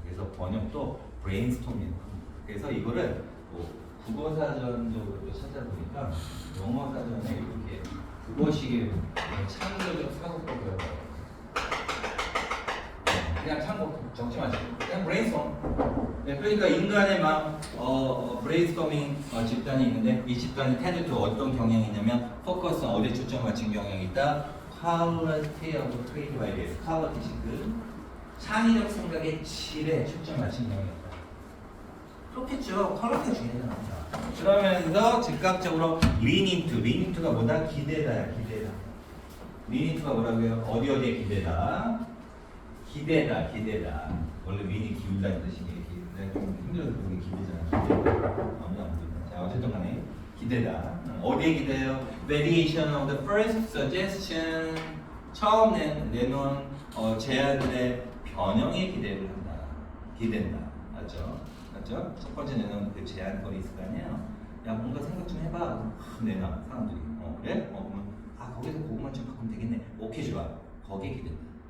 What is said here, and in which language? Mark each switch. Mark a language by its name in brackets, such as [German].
[Korean] 그래서 번역도 브레인스토밍. 그래서 이거를 뭐 국어사전적으로 찾아보니까 영어 사전에 이렇게 국어식의 창의적 사고법을 배워요. 그냥 참고 적지 마시고 그냥 브레인스톰. 네, 그러니까 인간의 막 브레인스토밍 집단이 있는데 이 집단이 테드 투 어떤 경향이 있냐면 포커스 어디에 초점 맞춘 경향이 있다. [English] quality of creative ideas. [Korean] quality 그 창의적 생각의 질에 초점 맞춘 경향이 있다. 그렇겠죠. 퀄리티가 중요하잖아. 그러면서 즉각적으로 [English] lean into가 [Korean] 뭐다? 기대다야. 기대다. [English] lean into가 [Korean] 뭐라고요? 어디에 기대다. 기대다. 원래 윈이 기울다는 뜻이니 내가 좀 힘들어서 그게 기대잖아. 아무도 안 기대. 자, 어쨌든 간에 기대다. 어디에 기대요? [English] Variation of the first suggestion. [Korean] 처음 내놓은 제안들의 변형에 기대를 한다. 기댄다. 맞죠? 첫 번째 내놓은 그 제안거리 있을 거 아니에요? 야, 뭔가 생각 좀 해봐. 내놔. 사람들이. 그래? 그러면 거기서 그것만 좀 바꾸면 되겠네. 오케이, 좋아. 거기에 기댄다.